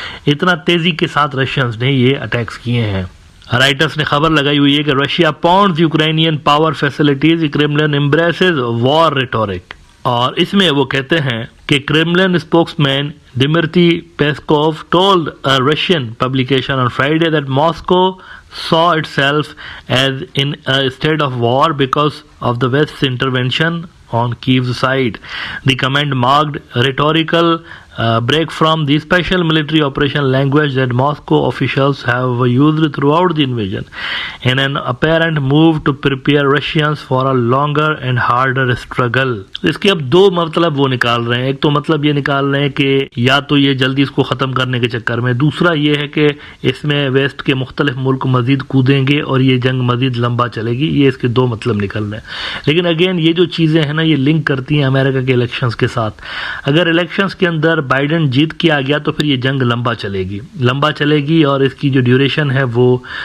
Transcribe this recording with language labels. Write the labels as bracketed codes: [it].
[ur] اتنا تیزی کے ساتھ رشینز نے یہ اٹیکس کیے ہیں۔ رائٹرز نے خبر لگائی ہوئی ہے کہ Russia pounds Ukrainian power facilities, کریملن امبریسز وار ریٹورک، اور اس میں وہ کہتے ہیں کہ کریملن spokes main ڈمیٹری پیسکوو [en] told a Russian publication on Friday that Moscow saw itself as in a state of war because of the West's intervention on Kyiv's side. The comment marked rhetorical break from the special military operation language that Moscow officials have used throughout the invasion, in an apparent move to prepare Russians for a longer and harder struggle. [ur] اس کے اب 2 مطلب وہ نکال رہے ہیں، ایک تو مطلب یہ نکال رہے ہیں کہ یا تو یہ جلدی اس کو ختم کرنے کے چکر میں، دوسرا یہ ہے کہ اس میں ویسٹ کے مختلف ملک مزید کودیں گے اور یہ جنگ مزید لمبا چلے گی، یہ اس کے 2 مطلب نکل رہے ہیں۔ لیکن اگین یہ جو چیزیں ہیں نا یہ لنک کرتی ہیں امریکہ کے الیکشنز کے ساتھ۔ اگر الیکشنز کے اندر بائیڈن جیت کے آ گیا تو پھر یہ جنگ لمبا چلے گی اور اس کی جو ڈیوریشن ہے وہ